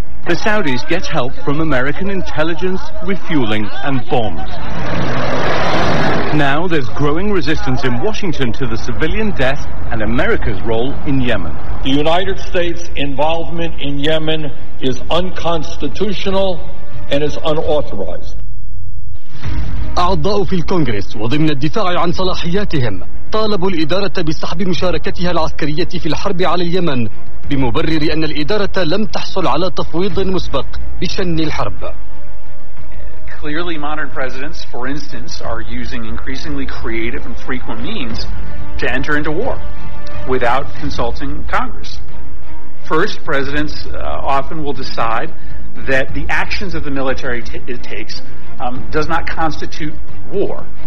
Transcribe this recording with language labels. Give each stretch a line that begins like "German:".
English: The Saudis get help from American intelligence, refueling, and bombs. Now there's growing resistance in Washington to the civilian death and America's role in Yemen. The United States' involvement in Yemen is unconstitutional and is unauthorized.
Arabic: أعضاء في الكونغرس وضمن الدفاع عن صلاحياتهم طالبوا الإدارة بسحب مشاركتها العسكرية في الحرب على اليمن بمبرر أن الإدارة لم تحصل على تفويض مسبق بشن الحرب.
English: Clearly modern presidents, for instance, are using increasingly creative and frequent means to enter into war without consulting Congress. First, presidents often will decide that the actions of the military it takes does not constitute war.